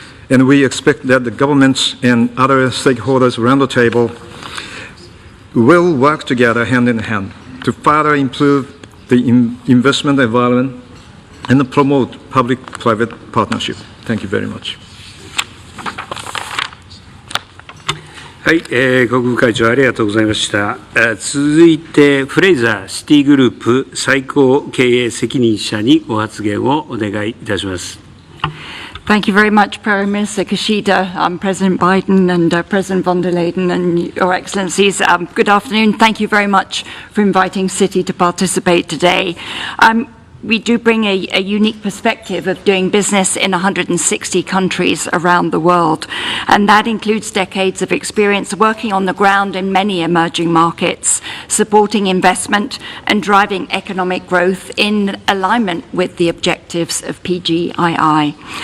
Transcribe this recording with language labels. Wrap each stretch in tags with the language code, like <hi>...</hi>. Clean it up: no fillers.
<en>And we expect that the governments and other stakeholders around the table will work together hand in hand to further improve the investment environment and promote public-private partnership. Thank you very much.</en> <ja>はい、国務会長ありがとうございました。続いてフレイザーシティグループ最高経営責任者にご発言をお願いいたします。</ja> <en>Thank you very much, Prime Minister Kishida, President Biden and President von der Leyen and Your Excellencies. Good afternoon. Thank you very much for inviting Citi to participate today. We do bring a unique perspective of doing business in 160 countries around the world, and that includes decades of experience working on the ground in many emerging markets, supporting investment and driving economic growth in alignment with the objectives of PGII.</en>